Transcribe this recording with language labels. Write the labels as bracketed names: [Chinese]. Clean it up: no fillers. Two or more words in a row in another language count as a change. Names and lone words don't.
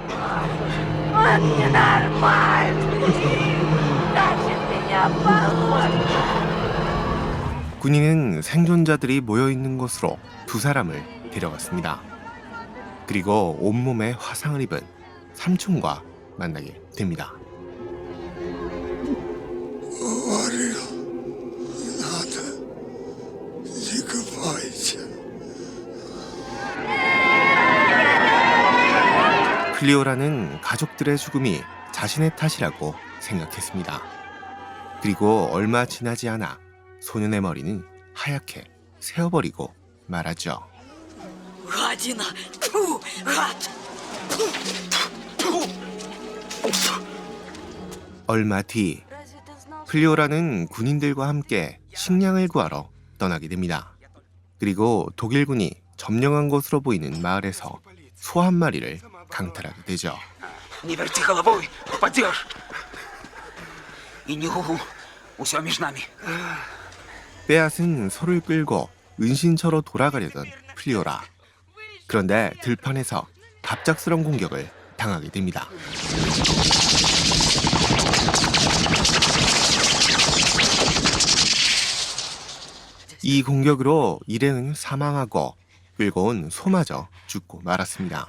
[Korean] 군인은 생존자들이 모여있는 곳으로 두 사람을 데려갔습니다. 그리고 온몸에 화상을 입은 삼촌과 만나게 됩니다. [Russian] Говорил, не надо. Не копайте. [Korean] 플리오라는 가족들의 죽음이 자신의 탓이라고 생각했습니다. 그리고 얼마 지나지 않아 소년의 머리는 하얗게 새어버리고 말하죠. [Russian] Гадина! Тьфу! Гад! [Korean] 얼마 뒤 플리오라는 군인들과 함께 식량을 구하러 떠나게 됩니다. 그리고 독일군이 점령한 것으로 보이는 마을에서 소 한 마리를 강탈하게 되죠. [Russian] Не верти головой, упадешь. И нюху, усё между нами. [Korean] 빼앗은 소를 끌고 은신처로 돌아가려던 플리오라. 그런데 들판에서 갑작스런 공격을 당하게 됩니다. 이 공격으로 일행은 사망하고 끌고 온 소마저 죽고 말았습니다.